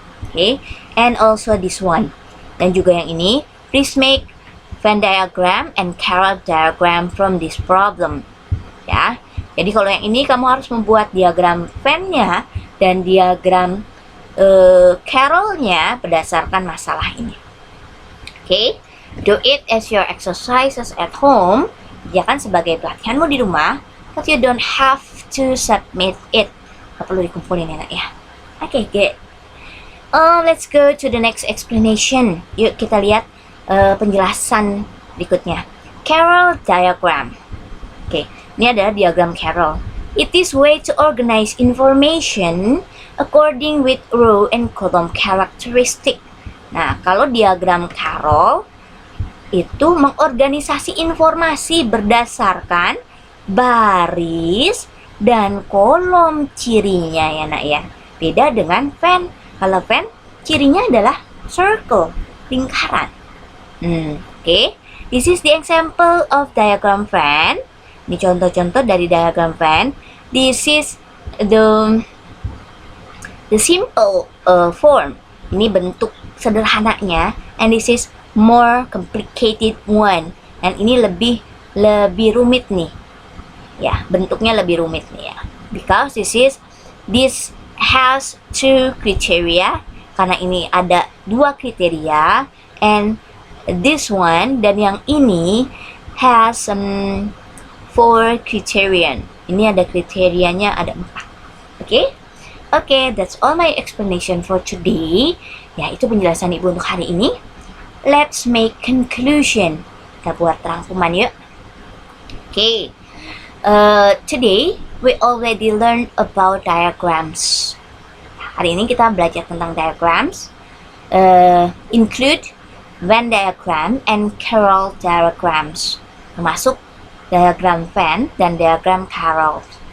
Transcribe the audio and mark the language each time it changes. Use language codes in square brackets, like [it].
[en] Oke, and also this one. [id] Dan juga yang ini, [en] please make Venn diagram and Carroll diagram from this problem. [id] Ya, jadi kalau yang ini kamu harus membuat diagram Venn-nya dan diagram Carroll-nya berdasarkan masalah ini. [en] Oke, do it as your exercises at home. [id] Kerjakan sebagai pelatihanmu di rumah, [en] but you don't have to submit it. [id] Gak perlu dikumpulin ya nak ya. Oke, [en] good. Let's go to the next explanation. [id] Yuk kita lihat penjelasan berikutnya. [en] Carroll diagram. [id] Oke, ini adalah diagram Carroll. [en] It is way to organize information according with row and column characteristic. [id] Nah, kalau diagram Carroll itu mengorganisasi informasi berdasarkan baris dan kolom cirinya ya nak ya. Beda dengan Venn. Kalau Venn cirinya adalah circle, lingkaran. Okay. [en] This is the example of diagram Venn. [id] Ini contoh-contoh dari diagram Venn. [en] This is the simple form. [id] Ini bentuk sederhananya. [en] And this is more complicated one. [id] Dan ini lebih rumit nih. Ya, bentuknya lebih rumit nih ya. [en] Because this has two criteria. [id] Karena ini ada dua kriteria. [en] And this one [id] dan yang ini [en] has 4 criterion. [id] Ini ada kriterianya ada 4. [en] Okay, that's all my explanation for today. [id] Ya, itu penjelasan ibu untuk hari ini. [en] Let's make conclusion. [id] Kita buat rangkuman yuk. [en] Okay, today we already learned about diagrams. [id] Hari ini kita belajar tentang diagrams. [en] Include Venn diagram and Carroll diagrams, [id] termasuk diagram Venn dan diagram Carroll.